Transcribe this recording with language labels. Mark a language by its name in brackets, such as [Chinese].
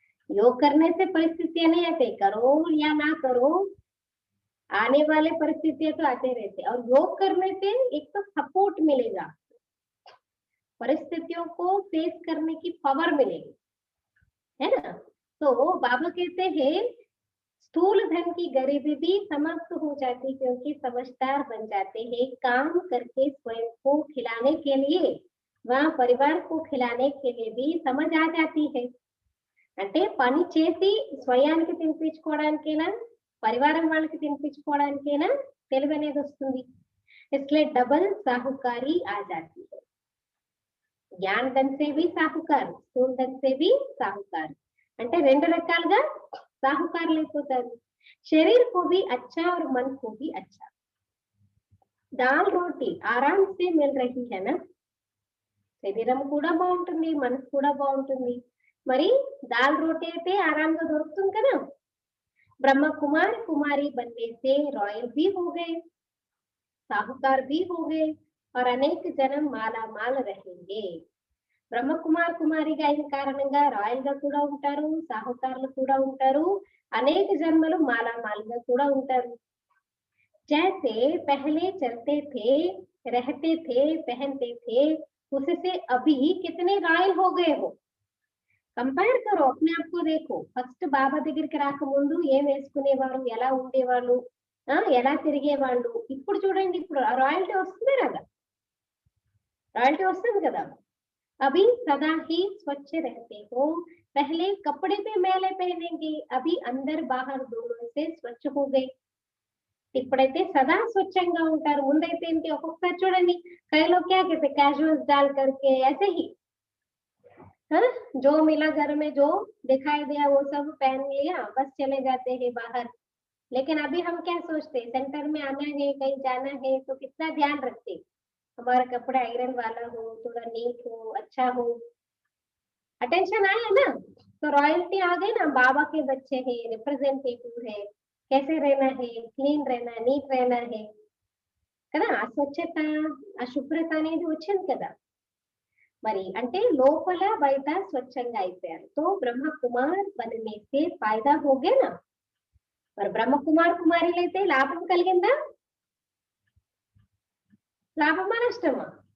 [Hindi] योग करने से परिस्थितियां नहीं आते, करो या ना करो आने वाले परिस्थितियां तो आते रहते, और योग करने से एक तो सपोर्ट मिलेगा, परिस्थितियों को फेस करने की पावर मिलेगी, है ना. तो बाबा कहते हैं स्थूल धन की गरीबी भी समाप्त हो जाती, क्योंकि समझदार बन जाते हैं. काम करके स्वयं को खिलाने के लिए, वहाँ परिवार को खिलाने के लिए भी समझ आ जाती है. [Telugu] అంటే పని చేసి స్వయానికి తినిపించుకోవడానికైనా పరివారం వాళ్ళకి తినిపించుకోవడానికైనా తెలివి అనేది వస్తుంది. [Hindi] इसलिए डबल साहूकारी आ जाती है. ज्ञान धन से भी साहूकार, स्थूल धन से भी साहूकार, [Telugu] అంటే రెండు రకాలుగా సాహుకారులు అయిపోతారు. [Hindi] शरीर को भी अच्छा और मन को भी अच्छा. दाल रोटी आराम से मिल रही है ना, [Telugu] శరీరం కూడా బాగుంటుంది, మనసు కూడా బాగుంటుంది. మరి [Hindi] दाल रोटी [Telugu] అయితే ఆరాంగా దొరుకుతుంది కదా. [Hindi] ब्रह्मा कुमार कुमारी बनने से रॉयल भी हो गए, साहूकार भी हो गए, और अनेक जन्म माला माल रहेंगे. [Telugu] బ్రహ్మ కుమార్ కుమారిగా అయిన కారణంగా రాయల్ గా కూడా ఉంటారు, సాహుకారులు కూడా ఉంటారు, అనేక జన్మలు మాలామాలుగా కూడా ఉంటారు. [Hindi] जैसे पहले चलते थे, रहते थे, पहनते थे, उससे अभी कितने रॉयल हो गए हो. కంపేర్ కరో, अपने आप को देखो. [Telugu] ఫస్ట్ బాబా దగ్గరికి రాకముందు ఏం వేసుకునేవారు, ఎలా ఉండేవాళ్ళు, ఎలా తిరిగేవాళ్ళు, ఇప్పుడు చూడండి, ఇప్పుడు రాయల్టీ వస్తుంది కదా, రాయల్టీ వస్తుంది కదా. [Hindi] अभी सदा ही स्वच्छ रहते हो, पहले कपड़े पे मैले पहनेंगे, अभी अंदर बाहर दोनों से स्वच्छ हो गए. [Telugu] ఇప్పుడైతే సదా స్వచ్ఛంగా ఉంటారు, ముందైతే ఏంటి ఒక్కొక్కసారి చూడండి కైలో [Hindi] क्या कहते कैजुअल्स डाल करके ऐसे ही, हाँ, जो मिला घर में जो दिखाई दिया वो सब पहन लिया, बस चले जाते हैं बाहर. लेकिन अभी हम क्या सोचते हैं, सेंटर में आना है, कहीं जाना है तो कितना ध्यान रखते, हमारा कपड़ा आयरन वाला हो, थोड़ा नीट हो, अच्छा हो. अटेंशन आया ना, तो रॉयल्टी आ गई ना. बाबा के बच्चे हैं, रिप्रेजेंटेटिव है, कैसे रहना है, क्लीन रहना, नीट रहना है కదా. [Telugu] అస్వచ్ఛత అశుభ్రత అనేది వచ్చింది కదా. మరి అంటే లోపల బయట స్వచ్ఛంగా అయిపోయారు. [Hindi] तो ब्रह्म कुमार बनने से फायदा हो गया ना. [Telugu] మరి బ్రహ్మ కుమార్ కుమారులైతే లాభం కలిగిందా, లాభమా నష్టమా?